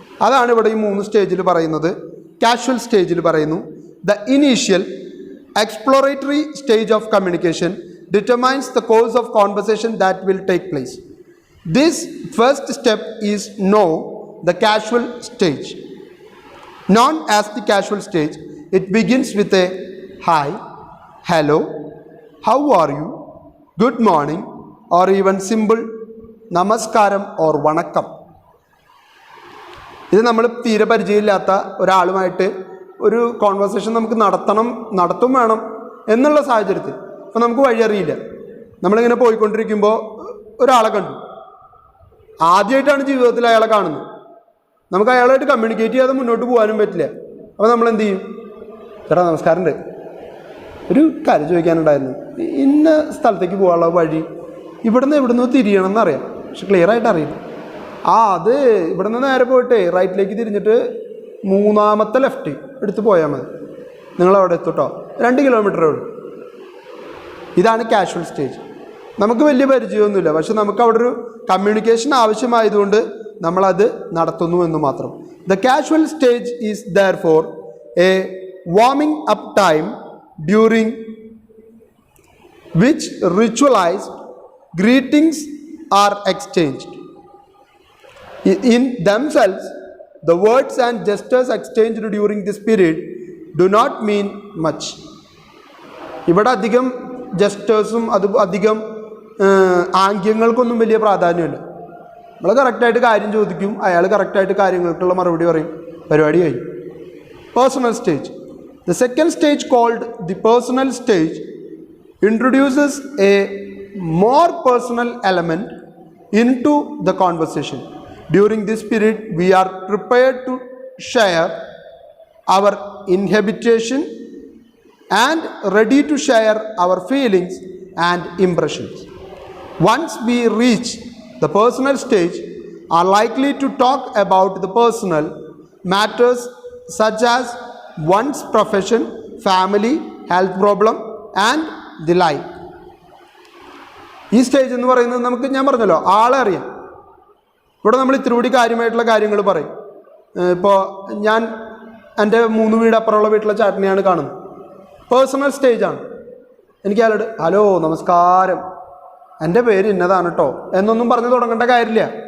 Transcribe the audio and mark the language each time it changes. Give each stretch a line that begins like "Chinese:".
Malayalam: അതാണ് ഇവിടെ ഈ 3 സ്റ്റേജിൽ പറയുന്നത്. കാഷ്വൽ സ്റ്റേജിൽ പറയുന്നു,
English: The initial exploratory stage of communication determines the course of conversation that will take place. This first step is the casual stage. Known as the casual stage, it begins with a hi, hello, how are you, good morning, or even simple namaskaram or vanakkam.
Malayalam: ഇത് നമ്മൾ തീരെ പരിചയമില്ലാത്ത ഒരാളുമായിട്ട് ഒരു conversation നമുക്ക് നടത്തും വേണം എന്നുള്ള സാഹചര്യത്തിൽ. അപ്പോൾ നമുക്ക് വഴിയറിയില്ല, നമ്മളിങ്ങനെ പോയിക്കൊണ്ടിരിക്കുമ്പോൾ ഒരാളെ കണ്ടു, ആദ്യമായിട്ടാണ് ജീവിതത്തിൽ അയാളെ കാണുന്നത്. നമുക്ക് അയാളായിട്ട് കമ്മ്യൂണിക്കേറ്റ് ചെയ്യാതെ മുന്നോട്ട് പോകാനും പറ്റില്ല. അപ്പോൾ നമ്മൾ എന്ത് ചെയ്യും? ചേട്ടാ നമസ്കാരമുണ്ട്, ഒരു കാര്യം ചോദിക്കാനുണ്ടായിരുന്നു, ഇന്ന സ്ഥലത്തേക്ക് പോകാനുള്ള വഴി ഇവിടുന്ന് തിരിയണം എന്നറിയാം, പക്ഷെ ക്ലിയർ ആയിട്ട് അറിയില്ല. അത് ഇവിടുന്ന് നേരെ പോയിട്ട് റൈറ്റിലേക്ക് തിരിഞ്ഞിട്ട് 3ാമത്തെ ലെഫ്റ്റ് എടുത്ത് പോയാൽ മതി, നിങ്ങളവിടെ എത്തുട്ടോ, 2 കിലോമീറ്ററേ ഉള്ളൂ. ഇതാണ് കാഷ്വൽ സ്റ്റേജ്. നമുക്ക് വലിയ പരിചയമൊന്നുമില്ല, പക്ഷെ നമുക്ക് അവിടെ ഒരു കമ്മ്യൂണിക്കേഷൻ ആവശ്യമായതുകൊണ്ട് നമ്മളത് നടത്തുന്നു എന്ന് മാത്രം.
English: The casual stage is therefore a warming up time during which ritualised greetings are exchanged. In themselves, the words and gestures exchanged during this period do not mean much.
Malayalam: ഇവിടെ അധികം ജസ്റ്റേഴ്സും അധികം ആംഗ്യങ്ങൾക്കൊന്നും വലിയ പ്രാധാന്യമില്ല. നമ്മൾ കറക്റ്റായിട്ട് കാര്യം ചോദിക്കും, അയാൾ കറക്റ്റായിട്ട് കാര്യങ്ങൾക്കുള്ള മറുപടി പറയും, പരിപാടി കഴിഞ്ഞു. Personal stage.
English: The second stage called the personal stage introduces a more personal element into the conversation. During this period, we are prepared to share our inhibition and ready to share our feelings and impressions. Once we reach the personal stage, are likely to talk about the personal matters such as one's profession, family, health problem and the like.
Malayalam: ഈ stage എന്ന് പറയുന്നത് നമുക്ക് ഞാൻ പറഞ്ഞല്ലോ ആളെ അറിയാം. ഇവിടെ നമ്മൾ ഇത്തിരി കൂടി കാര്യമായിട്ടുള്ള കാര്യങ്ങൾ പറയും. ഇപ്പോൾ ഞാൻ എൻ്റെ 3 വീട് അപ്പുറമുള്ള വീട്ടിലെ ചാട്ടിനെയാണ് കാണുന്നത്. പേഴ്സണൽ സ്റ്റേജാണ്. എനിക്ക് അയാളോട് ഹലോ നമസ്കാരം, എൻ്റെ പേര് ഇന്നതാണ് കേട്ടോ എന്നൊന്നും പറഞ്ഞു തുടങ്ങേണ്ട കാര്യമില്ല.